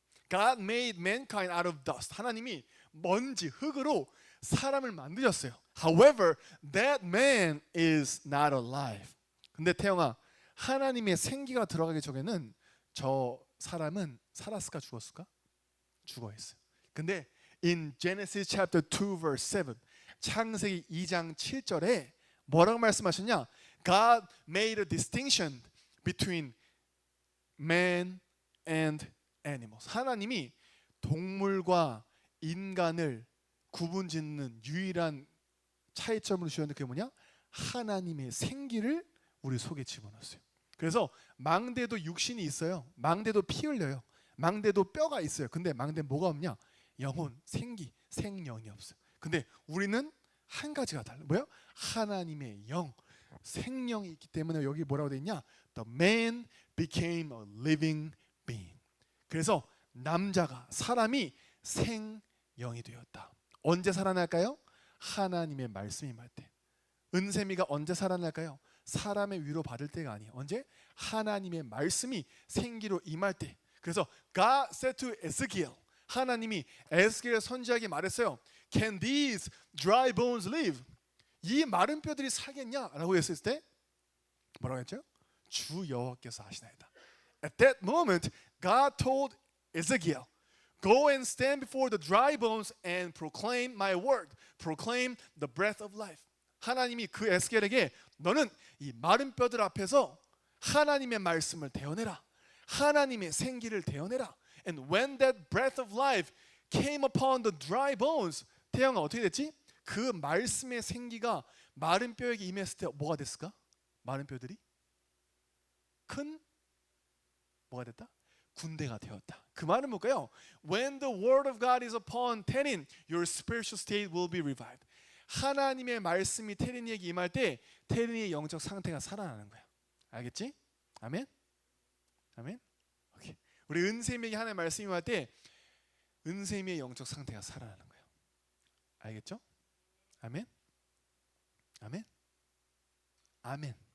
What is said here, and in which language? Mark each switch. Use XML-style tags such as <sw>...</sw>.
<en>God made mankind out of dust.</en> <ko>하나님이 먼지, 흙으로 사람을 만드셨어요.</ko> <en>However, that man is not alive.</en> <ko>근데 태영아, 하나님의 생기가 들어가기 전에는 저 사람은 살았을까 죽었을까? 죽어 있어요. 근데 in Genesis chapter 2 verse 7, 창세기 2장 7절에 뭐라고 말씀하셨냐?</ko> <en>God made a distinction between man and animals.</en> <ko>하나님이 동물과 인간을 구분짓는 유일한 차이점으로 주셨는데 그게 뭐냐? 하나님의 생기를 우리 속에 집어넣었어요. 그래서 망대도 육신이 있어요. 망대도 피 흘려요. 망대도 뼈가 있어요. 근데 망대는 뭐가 없냐? 영혼, 생기, 생명이 없어요. 근데 우리는 한 가지가 달라요. 뭐요? 하나님의 영, 생명이 있기 때문에 여기 뭐라고 돼 있냐?</ko> <en>The man became a living being.</en> <ko>그래서 남자가, 사람이 생명이 되었다. 언제 살아날까요? 하나님의 말씀이 임할 때. 은샘이가 언제 살아날까요? 사람의 위로 받을 때가 아니에요. 언제? 하나님의 말씀이 생기로 임할 때. 그래서 God said to Ezekiel, 하나님이 에스겔 선지자에게 말했어요.</ko> <en>Can these dry bones live?</en> <ko>이 마른 뼈들이 살겠냐라고 했을 때 뭐라고 했죠? 주 여호와께서 하시나이다. At that moment, God told</ko> <en>Ezekiel. Go and stand before the dry bones and proclaim my word. Proclaim the breath of life.</en> <ko>하나님이 그 에스겔에게 너는 이 마른 뼈들 앞에서 하나님의 말씀을 대어내라. 하나님의 생기를 대어내라.</ko> <en>And when that breath of life came upon the dry bones, 태영아 어떻게 됐지?</en> <ko>그 말씀의 생기가 마른 뼈에게 임했을 때 뭐가 됐을까? 마른 뼈들이 큰 뭐가 됐다? 군대가 되었다. 그 말은 뭘까요?</ko> <en>When the word of God is upon Tenin, your spiritual state will be revived.</en> <ko>하나님의 말씀이 테린이에게 임할 때 테린이의 영적 상태가 살아나는 거야. 알겠지? 아멘? 아멘? 오케이. 우리 은샘이에게 하나님의 말씀이 임할 때 은샘이의 영적 상태가 살아나는 거예요. 알겠죠? 아멘? 아멘? 아멘.</ko>